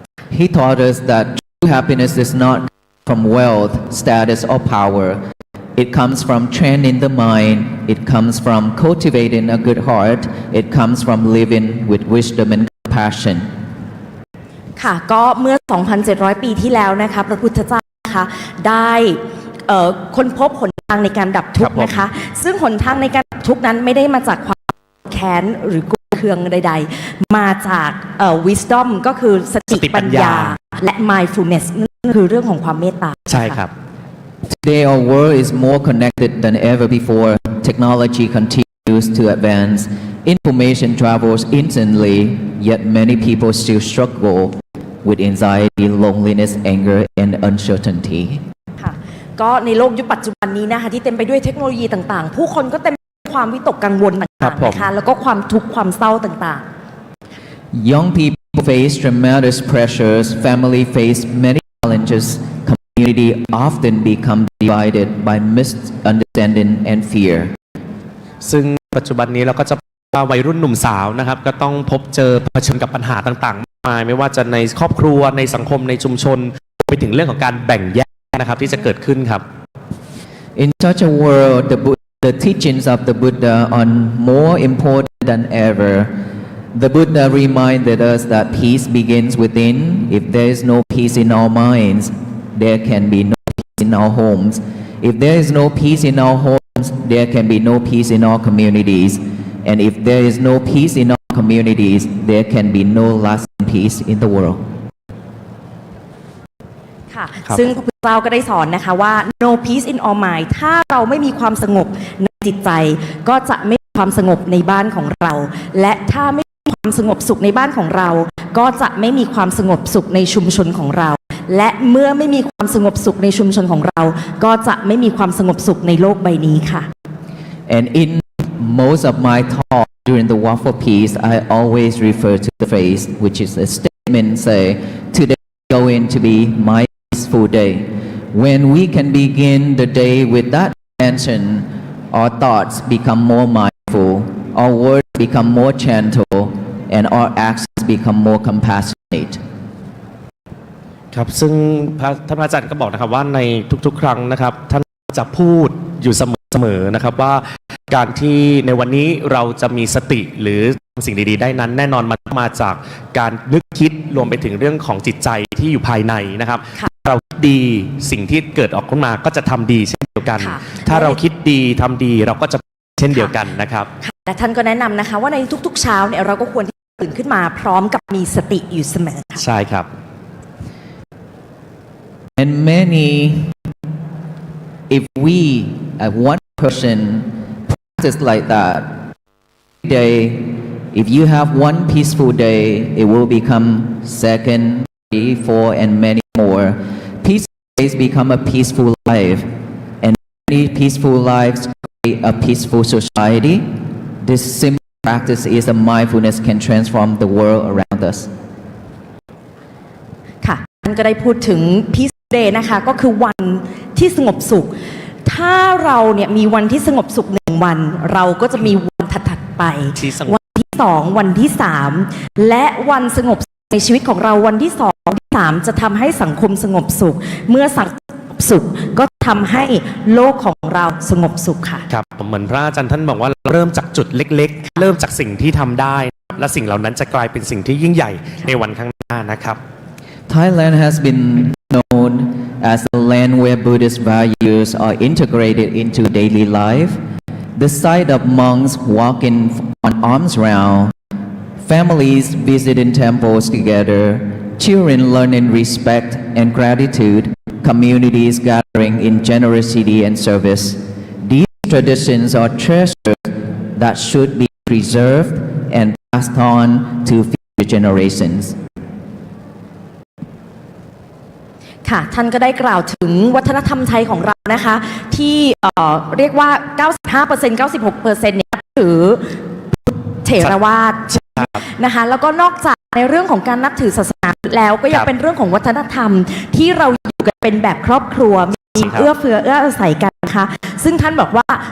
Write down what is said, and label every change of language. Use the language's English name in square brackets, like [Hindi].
[English] He taught us that true happiness is not from wealth, status, or power. It comes from training the mind. It comes from cultivating a good heart. It comes from living with wisdom and compassion. [Thai] ค่ะก็เมื่อ 2,700 ปีที่แล้วนะคะพระพุทธเจ้านะคะได้ค้นพบหนทางในการดับทุกข์นะคะซึ่งหนทางในการดับทุกข์นั้นไม่ได้มาจากความแค้นหรือกุเคืองใดๆมาจาก wisdom ก็คือสติปัญญาและ mindfulness นั่นคือเรื่องของความเมตตา ใช่ครับ [English] Today our world is more connected than ever before. Technology continues to advance. Information travels instantly, yet many people still struggle with anxiety, loneliness, anger, and uncertainty. [Thai] ค่ะก็ในโลกยุคปัจจุบันนี้นะคะที่เต็มไปด้วยเทคโนโลยีต่างๆผู้คนก็เต็มไปด้วยความวิตกกังวลต่างๆนะคะแล้วก็ความทุกข์ความเศร้าต่างๆ [English] Young people face tremendous pressures, family face many challenges, community often become divided by misunderstanding and fear. [Thai] ซึ่งปัจจุบันนี้เราก็จะวัยรุ่นหนุ่มสาวนะครับก็ต้องพบเจอเผชิญกับปัญหาต่างๆมากมายไม่ว่าจะในครอบครัวในสังคมในชุมชนไปถึงเรื่องของการแบ่งแยกนะครับที่จะเกิดขึ้นครับ [English] In such a world, the teachings of the Buddha are more important than ever. The Buddha reminded us that peace begins within. If there is no peace in our minds, there can be no in our homes. If there is no peace in our homes, there can be no peace in our communities. And if there is no peace in our communities, there can be no lasting peace in the world. [Thai] ค่ะซึ่งพระพุทธเจ้าก็ได้สอนนะคะว่า [English] no peace in our mind [Thai] ถ้าเราไม่มีความสงบในจิตใจ ก็จะไม่มีความสงบในบ้านของเรา และถ้าไม่มีความสงบสุขในบ้านของเรา ก็จะไม่มีความสงบสุขในชุมชนของเรา และเมื่อไม่มีความสงบสุขในชุมชนของเรา ก็จะไม่มีความสงบสุขในโลกใบนี้ค่ะ [English] And in most of my talk during the Walk for Peace, I always refer to the phrase, which is a statement say, today is going to be my peaceful day. When we can begin the day with that intention, our thoughts become more mindful, our words become more gentle, and our actions become more compassionate. [Thai] ครับซึ่งท่านอาจารย์ก็บอกนะครับว่าในทุกๆ ครั้งนะครับท่านจะพูดอยู่เสมอนะครับว่าการที่ในวันนี้เราจะมีสติหรือสิ่งดีๆได้นั้นแน่นอนมันมาจากการนึกคิดรวมไปถึงเรื่องของจิตใจที่อยู่ภายในนะครับเราคิดดีสิ่งที่เกิดออกขึ้นมาก็จะทำดีเช่นเดียวกัน ถ้าเราคิดดีทำดีเราก็จะเช่นเดียวกันนะครับ และท่านก็แนะนำนะคะว่าในทุกๆเช้าเนี่ยเราก็ควรที่จะตื่นขึ้นมาพร้อมกับมีสติอยู่เสมอค่ะ ใช่ครับ [English] And many, if we, as one person, practice like that, every day, if you have one peaceful day, it will become second, 3, 4, and many more. Peaceful days become a peaceful life, and many peaceful lives create a peaceful society. This simple practice is a mindfulness can transform the world around us. [Thai] ค่ะท่านก็ได้พูดถึง [English] peace day [Thai] นะคะก็คือวันที่สงบสุขถ้าเราเนี่ยมีวันที่สงบสุข1วันเราก็จะมีวันถัดๆไปวันที่2วันที่3และวันสงบในชีวิตของเราวันที่2ที่3จะทำให้สังคมสงบสุขเมื่อสังคมสงบสุขก็ทำให้โลกของเราสงบสุขค่ะ ครับเหมือนพระอาจารย์ท่านบอกว่าเริ่มจากจุดเล็กๆเริ่มจากสิ่งที่ทำได้และสิ่งเหล่านั้นจะกลายเป็นสิ่งที่ยิ่งใหญ่ในวันข้างหน้านะครับ [English] Thailand has been known as a land where Buddhist values are integrated into daily life. The sight of monks walking on alms round, families visiting temples together, children learning respect and gratitude, communities gathering in generosity and service. These traditions are treasures that should be preserved and passed on to future generations. [Thai] ค่ะท่านก็ได้กล่าวถึงวัฒนธรรมไทยของเรานะคะที่เรียกว่า 95% 96% เนี่ยถือเถรวาทนะคะแล้วก็นอกจากในเรื่องของการนับถือศาสนาแล้วก็ยังเป็นเรื่องของวัฒนธรรมที่เราอยู่กันเป็นแบบครอบครัวมีเอื้อเฟื้อเอื้ออาศัยกันนะคะซึ่งท่านบอกว่า